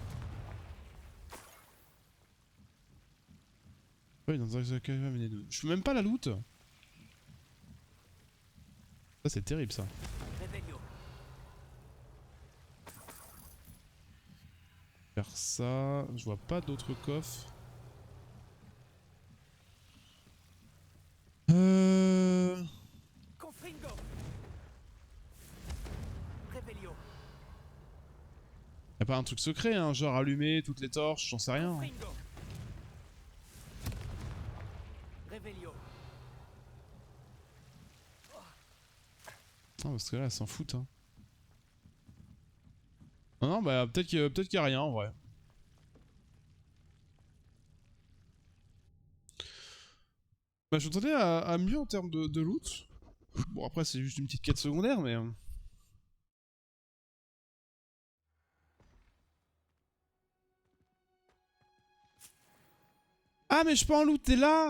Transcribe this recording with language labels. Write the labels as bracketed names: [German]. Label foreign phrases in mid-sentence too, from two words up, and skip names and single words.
[French] Oui, dans un vénéneux. Je peux même pas la loot. Ça c'est terrible ça. Revelio. Faire ça, je vois pas d'autres coffres. Confringo. Revelio. Y'a pas un truc secret, hein, genre allumer toutes les torches, j'en sais rien. Confringo. Revelio. Non, parce que là, elle s'en fout, hein. Non, non, bah peut-être qu'il y a rien en vrai. Bah, je m'attendais à mieux en termes de loot. Bon, après, c'est juste une petite quête secondaire, mais. Ah, mais je peux en loot, t'es là?